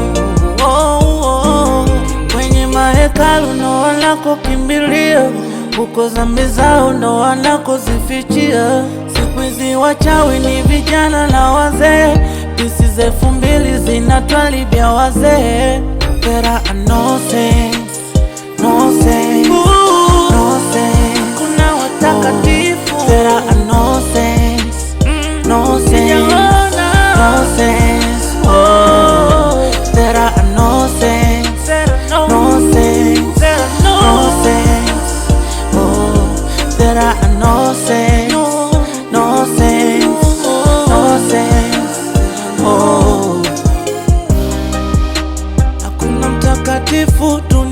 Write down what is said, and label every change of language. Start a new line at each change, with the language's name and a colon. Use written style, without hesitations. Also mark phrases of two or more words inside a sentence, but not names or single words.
Swahili: Kwenye mahekalu ndo wanakokimbilia, uko dhambi zao ndo wanakozifichia. Siku hizi wachawi ni vijana na wazee, pisi za 2000 zinatwalibia wazee.
English: There are no sense, no sense, no sense.
Swahili: Kuna watakatifu.
English: There are no sense, no sense, no sense. Oh, there are no sense, no sense, no sense. Oh, there are no sense, no sense, no sense.
Swahili: Oh, hakuna mtakatifu.